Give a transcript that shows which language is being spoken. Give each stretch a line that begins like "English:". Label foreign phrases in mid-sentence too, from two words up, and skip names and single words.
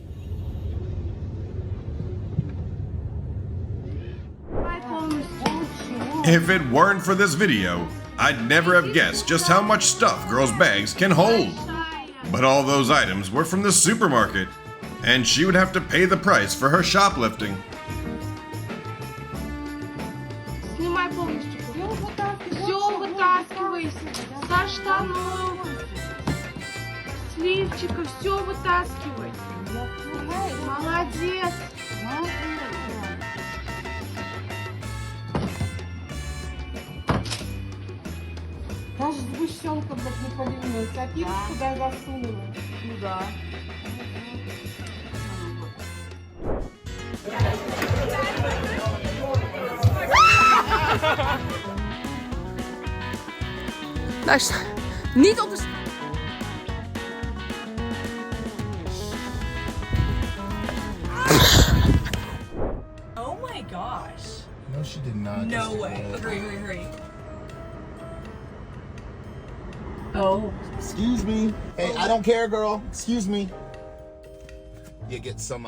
English: If it weren't for this video, I'd never have guessed just how much stuff girls' bags can hold. But all those items were from the supermarket, and she would have to pay the price for her shoplifting.
Russian: Снимай полностью. Все вытаскивай. Со штанов. С лифчика. Все вытаскивай. Молодец. Даже сгущенка, блядь, не поленилась. А пиво куда засунула? Ну да.
Dutch: Luister, niet op de...
English: Oh my gosh. No, she did not. No way. Hurry, hurry, hurry. Oh. Excuse me. Hey, I don't care, girl. Excuse me. You get some